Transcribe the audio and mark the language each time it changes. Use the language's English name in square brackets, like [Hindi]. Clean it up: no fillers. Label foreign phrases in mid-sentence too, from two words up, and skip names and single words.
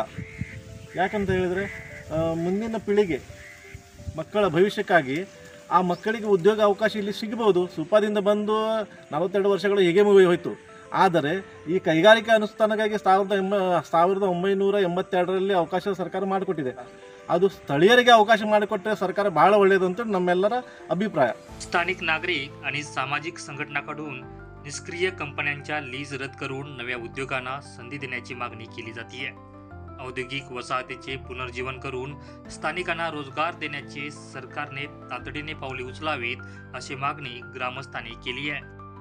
[Kannada] ಯಾಕಂತ ಹೇಳಿದರೆ ಮುಂದಿನ ಪೀಳಿಗೆ ಮಕ್ಕಳ ಭವಿಷ್ಯಕ್ಕಾಗಿ ಆ ಮಕ್ಕಳಿಗೆ ಉದ್ಯೋಗ ಅವಕಾಶ ಇಲ್ಲಿ ಸಿಗಬಹುದು। ಸುಪಾದಿಂದ ಬಂದು 42 ವರ್ಷಗಳು ಹೇಗೆ ಹೋಯಿತು। ಆದರೆ ಈ ಕೈಗಾರಿಕಾ ಅನುಷ್ಠಾನಕ್ಕಾಗಿ 1982ರಲ್ಲಿ ಅವಕಾಶ ಸರ್ಕಾರ ಮಾಡಿಕೊಟ್ಟಿದೆ। ಅದು ಸ್ಥಳೀಯರಿಗೆ ಅವಕಾಶ ಮಾಡಿಕೊಟ್ಟರೆ ಸರ್ಕಾರ ಬಹಳ ಒಳ್ಳೆಯದು ಅಂತ ನಮ್ಮೆಲ್ಲರ अभिप्राय। [Marathi] स्थानिक नागरिक आणि सामाजिक संघटनांकडून निष्क्रिय कंपन्यांच्या लीज रद्द करून नव्या उद्योगांना संधी देण्याची मागणी केली जाते। औद्योगिक वसाहतीचे पुनर्जीवन करून स्थानिकांना रोजगार देण्याचे सरकारने तातडीने पावले उचलावीत अशी मागणी ग्रामस्थांनी केली आहे।